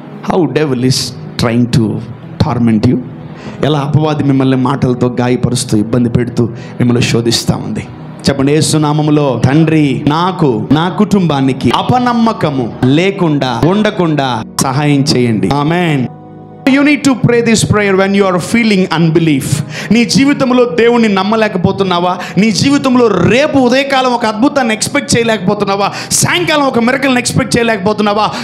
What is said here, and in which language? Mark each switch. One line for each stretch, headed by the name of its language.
English: How devil is trying to torment you.
Telugu: ఎలా అపవాది మిమ్మల్ని మాటలతో గాయపరుస్తూ, ఇబ్బంది పెడుతూ మిమ్మల్ని శోధిస్తూ ఉంది. చెప్పండి, యేసు నామములో తండ్రి, నాకు, నా కుటుంబానికి అపనమ్మకము లేకుండా ఉండకుండా సహాయం చేయండి. ఆమేన్.
English: You need to pray this prayer when you are feeling unbelief.
Telugu: నీ జీవితంలో దేవుణ్ణి నమ్మలేకపోతున్నావా? నీ జీవితంలో రేపు ఉదయకాలం ఒక అద్భుతాన్ని ఎక్స్పెక్ట్ చేయలేకపోతున్నావా? సాయంకాలం ఒక మిరకల్ని ఎక్స్పెక్ట్ చేయలేకపోతున్నావా?